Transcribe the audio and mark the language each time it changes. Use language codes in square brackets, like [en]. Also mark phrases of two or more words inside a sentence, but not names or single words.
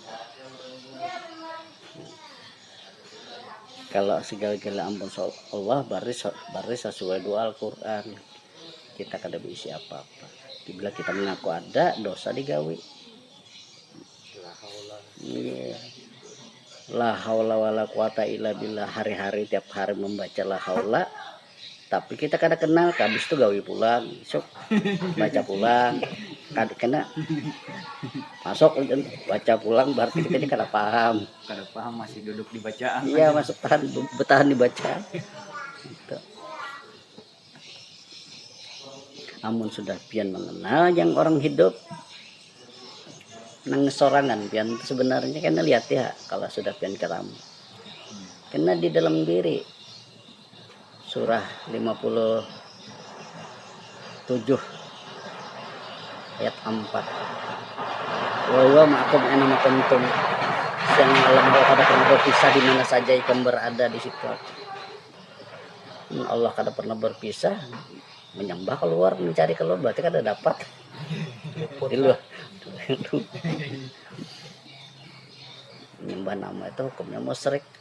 [bjn] Kalau segala-gala ampun Allah baris sesuai doa Al-Quran. Kita kada bisa apa-apa. Bila kita mengaku ada, dosa digawi. Iya. [ar] La haula wala quwata illa billah, [bjn] hari-hari tiap hari membaca [ar] la haula. [bjn] Tapi kita kada kenal, habis itu gawi pulang, besok baca pulang, kada kena masuk baca pulang, berarti kita ini kada paham. Kada paham, masih duduk di bacaan. Iya, masuk bertahan di bacaan. Gitu. Amun sudah pian mengenal yang orang hidup nang sorangan pian sebenarnya, karena lihat ya kalau sudah pian keram. Karena di dalam diri surah 57 ayat 4. [ar] Wa huwa ma'akum aina ma kuntum. [bjn] Siang malam kada pernah berpisah di mana saja ikan berada di situ. Allah kada pernah berpisah. Menyembah keluar, mencari keluar, berarti kada dapat. Di luar. Menyembah nama itu hukumnya musyrik.